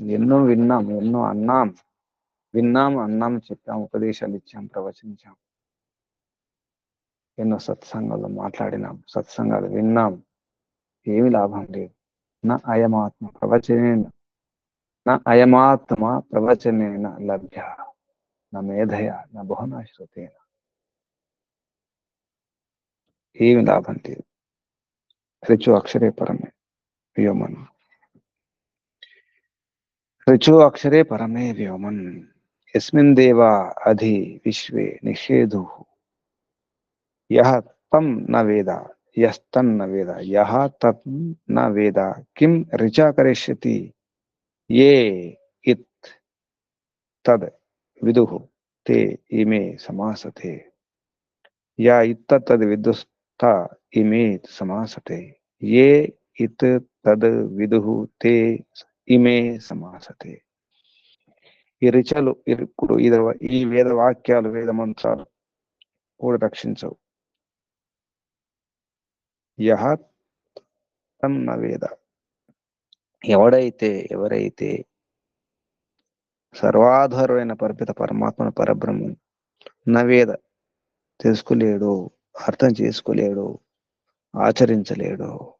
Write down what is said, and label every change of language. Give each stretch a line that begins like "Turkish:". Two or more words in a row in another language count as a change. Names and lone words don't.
Telugu: ఎన్నో విన్నాం, ఎన్నో అన్నాం, విన్నాం, అన్నాం, చెప్పాం, ఉపదేశాలు ఇచ్చాం, ప్రవచించాం, ఎన్నో సత్సంగాల్లో మాట్లాడినాం, సత్సంగాలు విన్నాం. ఏమి లాభం లేదు.
Sanskrit: నా అయమాత్మ ప్రవచనేన, నా అయమాత్మ ప్రవచనేన లభ్య, నా మేధయ, నా బహునా శ్రుతేన.
Telugu: ఏమి లాభం లేదు.
Sanskrit: ऋचो अक्षरे परमे व्योमन, ऋचो अक्षरे परमे व्योमन, यस्मिन् देवा अधि विश्वे निषेधुः, यः तं न वेद, यस्तन्न वेद, यः तं न वेद किं ऋचा करिष्यति, ये इत् तद् विदुः ते इमे समासते, या इत्त तद् विदुस्ता इमे समासते, ये इत् तद् विदुः ते ఇమే సమాసతే.
Telugu: ఈ రిచలు ఇప్పుడు ఈ వేద వాక్యాలు, వేద మంత్రాలు కూడా రక్షించవు.
Sanskrit: యహ తం న వేద,
Telugu: ఎవరైతే సర్వాధారమైన పరిపిత పరమాత్మను, పరబ్రహ్మం నవేద తెలుసుకోలేడు, అర్థం చేసుకోలేడు, ఆచరించలేడు,